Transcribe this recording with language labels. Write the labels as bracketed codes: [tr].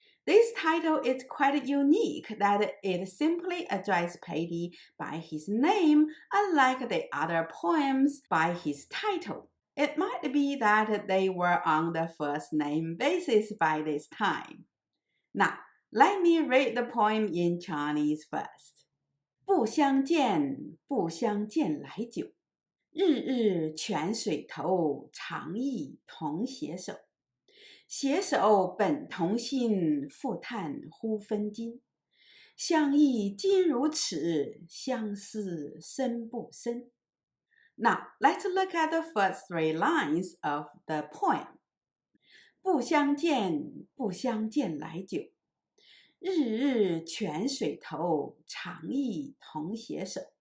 [en] This title is quite unique that it simply addresses Paddy by his name, unlike the other poems by his title. It might be that they were on the first name basis by this time. Now, let me read the poem in Chinese first. [zh] 不相见，不相见来久，日日泉水头，长忆同携手。携手本同心，复叹忽分金。相忆今如此，相思深不深？ [en] Now, let's look at the first three lines of the poem. [zh] 不相见，不相见来久。日日泉水头，长忆同携手。